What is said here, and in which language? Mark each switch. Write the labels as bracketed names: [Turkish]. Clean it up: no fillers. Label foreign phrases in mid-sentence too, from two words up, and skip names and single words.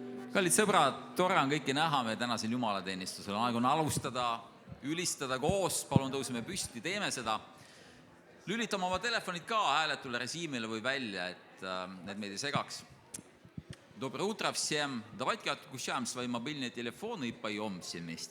[Estonian] Kallid sõbrad, tore on kõiki näha me tänasel jumalateenistusel. Aeg on alustada, ülistada koos, palun tõuseme püsti, teeme seda. Lülitame oma telefonid ka hääletule režiimile või välja, et need meid ei segaks. [Russian] Доброе утро всем. Давайте отключаем свои мобильные телефоны и поем все вместе.